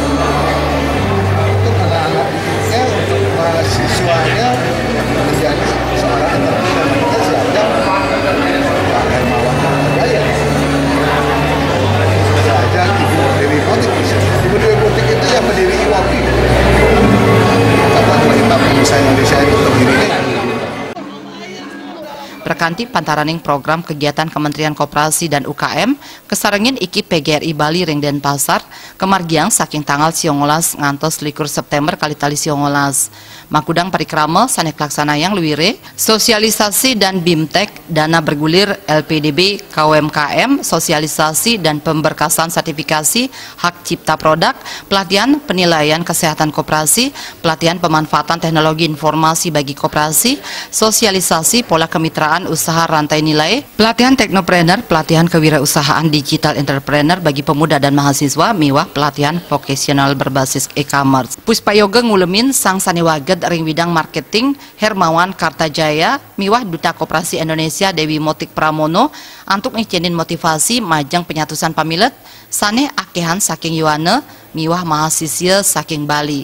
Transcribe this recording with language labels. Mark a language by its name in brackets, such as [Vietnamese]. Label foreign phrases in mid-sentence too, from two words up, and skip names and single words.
[Indonesian] Untuk anak-anak untuk mahasiswanya menjadi seorang entrepreneur. Kita siapkan Pak Hermawan Gaya. Saja Ibu Dewi Botik bisa. Ibu Dewi Botik itu yang berdiri IWAPI. Satuan Wanita Pengusaha Indonesia itu berdirinya. [Balinese] Perkanti pantaraning [Indonesian] program kegiatan [Balinese] Kementerian Koperasi dan UKM kesarengin iki PGRI Bali ring Denpasar kemargiang saking tanggal 19 ngantos 21 September kali tali 19 makudang parikrama sanek laksanayang luwire [Indonesian] sosialisasi dan BIMTEK dana bergulir LPDB KUMKM sosialisasi dan pemberkasan sertifikasi hak cipta produk pelatihan penilaian kesehatan koperasi pelatihan pemanfaatan teknologi informasi bagi koperasi sosialisasi pola kemitraan usaha rantai nilai, pelatihan teknopreneur, pelatihan kewirausahaan digital entrepreneur bagi pemuda dan mahasiswa, miwah pelatihan vokasional berbasis e-commerce. [Balinese] Puspayoga ngulemin sang saniwaget ring bidang marketing Hermawan Kartajaya, miwah Duta Koperasi Indonesia Dewi Motik Pramono, antuk ngecenin motivasi majang penyatusan pamilet, sane akehan saking Yuane, miwah mahasiswa saking Bali.